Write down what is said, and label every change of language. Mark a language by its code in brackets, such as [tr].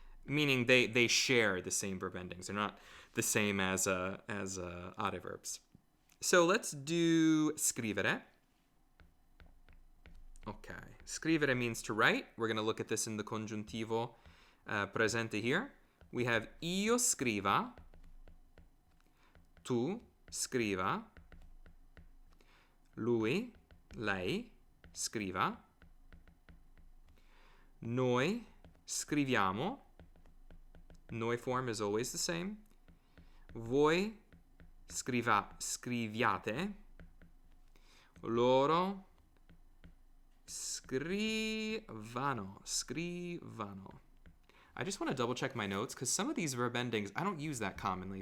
[en] meaning they share the same verb endings. They're not the same as adverbs. So let's do scrivere. Okay, scrivere means to write. We're going to look at this in the congiuntivo presente here. We have [it] io scriva, tu scriva, lui, lei scriva, noi scriviamo. [en] Noi form is always the same. [it] Voi scriviate. Loro scrivano. [en] I just want to double check my notes because some of these verb endings, I don't use that commonly.